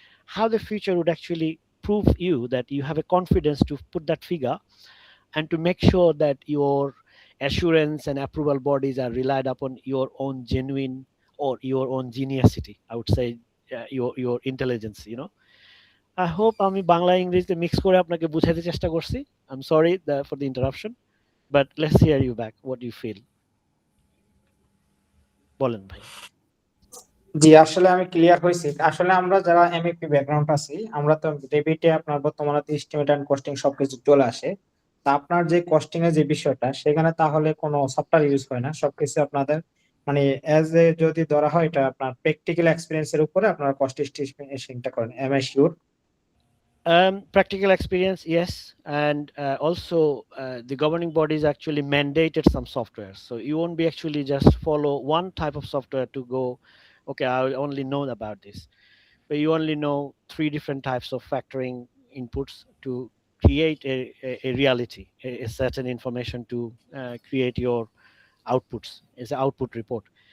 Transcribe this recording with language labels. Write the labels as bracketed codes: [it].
[en] How the future would actually prove you that you have a confidence to put that figure and to make sure that your assurance and approval bodies are relied upon your own genuine or your own geniusity. I would say your intelligence. I hope [bn] আমি বাংলা ইংরেজিতে mix করে আপনাকে বুঝাতে চেষ্টা করছি. [en] I'm sorry for the interruption, but let's hear you back. What do you feel? [bn] বলেন ভাই. জি, আসলে আমি ক্লিয়ার হয়েছি। আসলে আমরা যারা এমএপি ব্যাকগ্রাউন্ড আছি, আমরা তো রেভিটে আপনার বর্তমানে এস্টিমেট এন্ড কস্টিং সবকিছু চলে আসে। তা আপনার যে কস্টিং এর যে বিষয়টা, সেখানে তাহলে কোনো সফটওয়্যার ইউজ হয় না। সবকিছু আপনাদের মানে এজ এ যদি ধরা হয়, এটা আপনার প্র্যাকটিক্যাল এক্সপেরিয়েন্স এর উপরে আপনারা কস্ট এস্টিমেশনটা করেন। [en] Am I sure? Practical experience, yes, and also the governing bodies actually mandated some software, so you won't be actually just follow one type of software to go, okay, I only know about this, but you only know 3 different types of factoring inputs to create a reality, a certain information to create your outputs as an output report.